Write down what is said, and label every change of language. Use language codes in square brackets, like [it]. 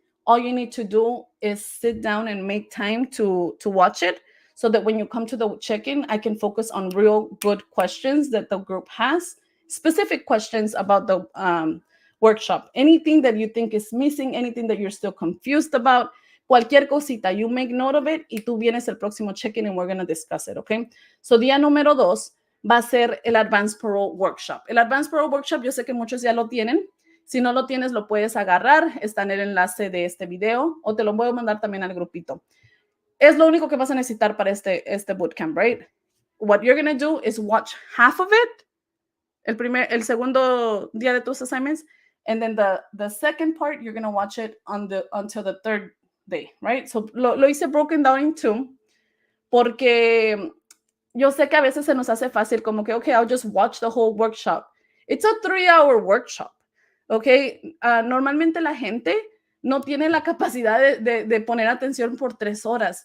[en] All you need to do is sit down and make time to watch it so that when you come to the check-in, I can focus on real good questions that the group has specific questions about the workshop. Anything that you think is missing, anything that you're still confused about, [es] cualquier cosita, [en] you make note of it [es] y tú vienes el próximo check-in [en] and we're going to discuss it, okay? [es] So día número 2 va a ser el Advance Parole Workshop. El Advance Parole Workshop, yo sé que muchos ya lo tienen. Si no lo tienes, lo puedes agarrar. Está en el enlace de este video o te lo voy a mandar también al grupito. Es lo único que vas a necesitar para este bootcamp, right? [en] What you're going to do is watch half of it, [es] el segundo día de tus assignments, [en] and then the second part, you're going to watch it until the third day, right? [es] So lo hice [en] broken down in 2 [es] porque yo sé que a veces se nos hace fácil como que, [en] okay, I'll just watch the whole workshop. It's a 3-hour workshop, okay? [es] Normalmente la gente no tiene la capacidad de poner atención por 3 horas.